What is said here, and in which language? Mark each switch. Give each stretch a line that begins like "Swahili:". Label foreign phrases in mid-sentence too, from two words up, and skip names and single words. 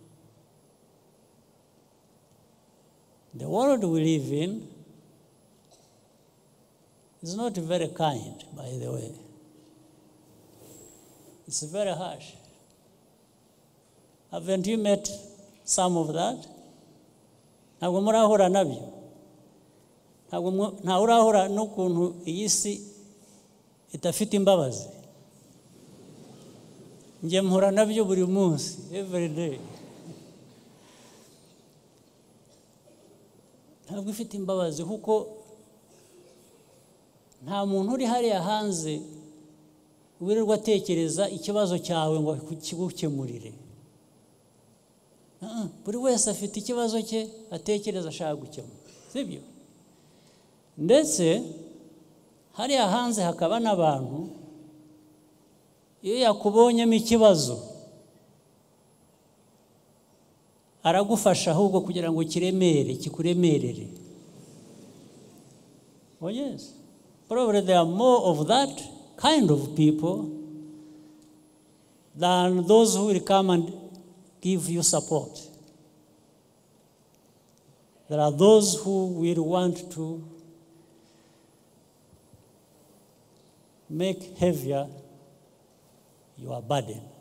English: The world we live in is not very kind, by the way. It's very harsh. Haven't you met some of that?
Kinyarwanda: Ntabwo murahura nabyo. Nta urahura n'ukuntu iyi si itafite imbabazi. Nje mpura nabyo buri munsi,
English: every day.
Kinyarwanda: Ntabwo ifite imbabazi kuko nta muntu uri hariya hanze wirirwa atekereza ikibazo cyawe ngo kigukemurire. Buri wese afite ikibazo cye atekereza ashaka gukemura, sibyo? Ndetse hariya hanze hakaba n'abantu iyo yakubonyemo ikibazo aragufasha ahubwo kugira ngo kikuremerere.
English: Oh yes, probably there are more of that kind of people than those who will come and give you support. There are those who will want to make heavier your burden.